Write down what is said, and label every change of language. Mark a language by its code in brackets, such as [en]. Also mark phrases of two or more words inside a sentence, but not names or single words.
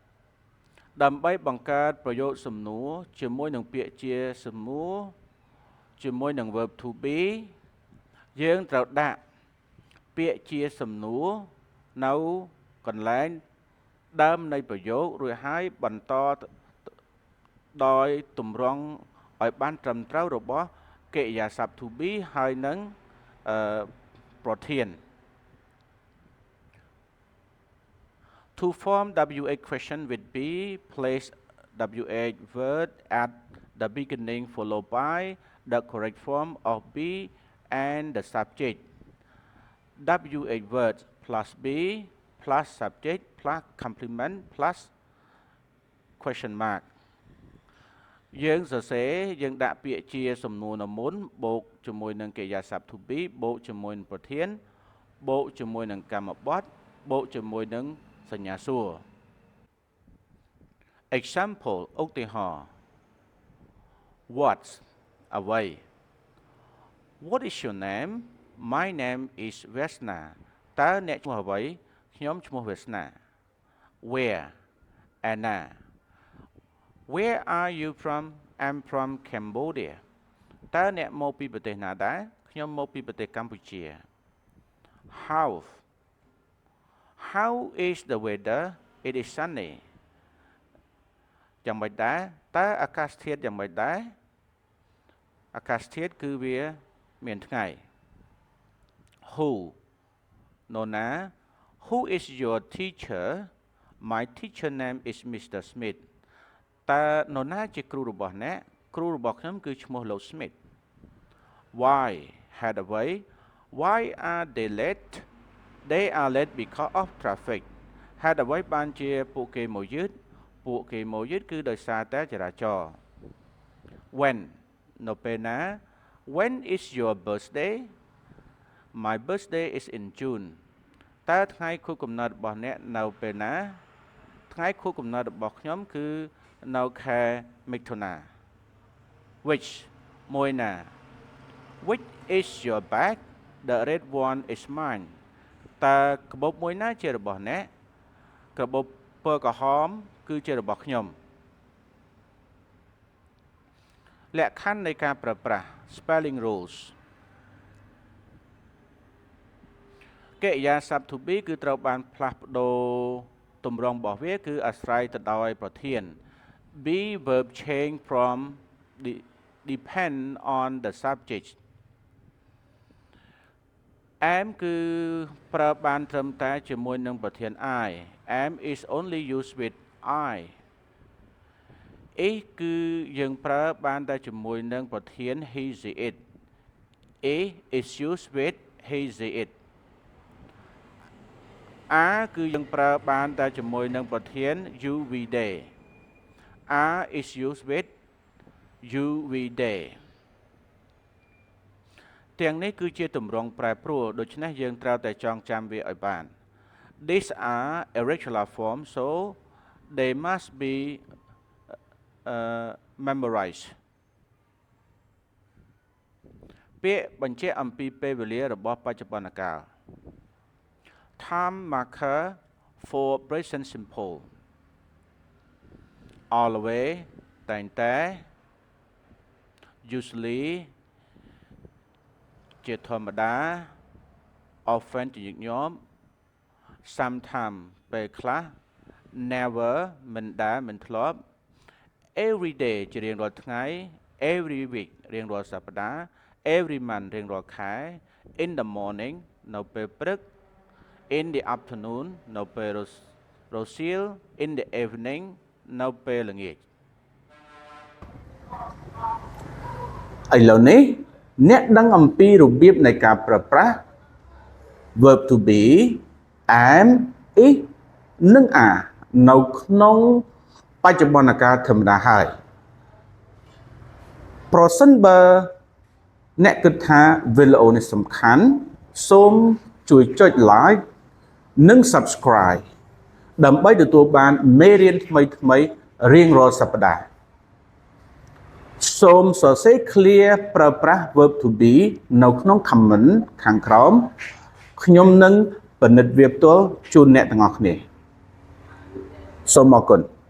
[km] ដើម្បីបង្កើតប្រយោគសំណួរជាមួយនឹងពាក្យជាសំណួរជាមួយនឹង [en] verb to be [km] យើងត្រូវដាក់ពាក្យជាសំណួរនៅកន្លែងដើមនៃប្រយោគរួចហើយបន្តដោយទម្រង់ឲ្យបានត្រឹមត្រូវរបស់កិរិយាសព្ទ [en] to be [km] ហើយនឹងប្រធាន [en] To form WH question with be place WH word at the beginning followed by the correct form of be and the subject WH word plus be plus subject plus complement plus question mark [km] យើងសរសេរយើងដាក់ពាក្យជាសំណួរនៅមុនបូកជាមួយនឹងកិរិយាសព្ទ [en] to be [km] បូកជាមួយនឹងប្រធានបូកជាមួយនឹងកម្មបត្តិបូកជាមួយនឹងសញ្ញាសួរ [en] Example ឧទាហរណ៍ What អ្វី What is your name My name is Vesna [km] តើអ្នកឈ្មោះអ្វីខ្ញុំឈ្មោះ [en] Vesna Where Anna Where are you from I'm from Cambodia [km] តើអ្នកមកពីប្រទេសណាដែរខ្ញុំមកពីប្រទេសកម្ពុជា [en] How is the weather It is sunny [km] យ៉ាងម៉េចដែរតើអាកាសធាតុយ៉ាងម៉េចដែរអាកាសធាតុគឺវាមានថ្ងៃ [en] Who នរណា Who is your teacher My teacher name is Mr. [km] Smith តើនរណាជាគ្រូរបស់អ្នកគ្រូរបស់ខ្ញុំគឺឈ្មោះលោក Smith Why ហេតុអ្វី [en] Why are they late They are late because of [km] traffic ហេតុអ្វីបានជាពួកគេមកយឺតគឺដោយសារតែចរាចរណ៍ When នៅពេលណា [en] When is your birthday My birthday is in June [km] តើថ្ងៃខួបកំណើតរបស់អ្នកនៅពេលណាថ្ងៃខួបកំណើតរបស់ខ្ញុំគឺនៅខែមិថុនា Which មួយណា [en] Which is your bag The red one is mine [km] តើកាបូបមួយណាជារបស់អ្នកកាបូបពណ៌ក្រហមគឺជារបស់ខ្ញុំ លក្ខខណ្ឌនៃការប្រើប្រាស់ [en] Spelling rules [km] កិរិយាសព្ទ [en] to be [km] គឺត្រូវបានផ្លាស់ប្ដូរទម្រង់របស់វាគឺអាស្រ័យទៅដោយប្រធាន [en] be verb change from depend on the subject [km] am គឺប្រើបានត្រឹមតែជាមួយនឹងប្រធាន [en] I am is only used with I [km] is គឺយើងប្រើបានតែជាមួយនឹងប្រធាន [en] he she it is used with he she it [km] are គឺយើងប្រើបានតែជាមួយនឹងប្រធាន [en] you we they are is used with you we they [km] ទាំងនេះគឺជាទម្រង់ប្រែប្រួលដូច្នេះយើងត្រូវតែចងចាំវាឲ្យបាន [en] These are irregular forms so they must be memorized [km] ពាក្យបញ្ជាក់អំពីពេលវេលារបស់បច្ចុប្បន្នកាល [en] Time marker for present simple always [km] តែងតែ usually ជាធម្មតា often ជាញឹកញាប់ sometimes ពេលខ្លះ never មិនដែលមិនធ្លាប់ [en] every day [km] ជារៀងរាល់ថ្ងៃ [en] every week [km] រៀងរាល់សប្តាហ៍ [en] every month [km] រៀងរាល់ខែ [en] in the morning [km] នៅពេលព្រឹក [en] in the afternoon [km] នៅពេលរសៀល [en] in the evening [km] នៅពេលល្ងាច ឥឡូវនេះអ្នកដឹងអំពីរបៀបនៃការប្រើប្រាស់ [en] verb to be am is [km] និង are នៅក្នុងបច្ចុប្បន្នកាលធម្មតាហើយ ប្រសិនបើអ្នកគិតថាវីដេអូនេះសំខាន់សូមជួយចុច like និង subscribe ដើម្បីទទួលបានមេរៀនថ្មីៗរៀងរាល់សប្តាហ៍សូមសរសេរ clear ប្រើប្រាស់ [en] verb to be [km] នៅក្នុង comment ខាងក្រោមខ្ញុំនឹងពិនិត្យវាផ្ទាល់ជូនអ្នកទាំងអស់គ្នាសូមអរគុណ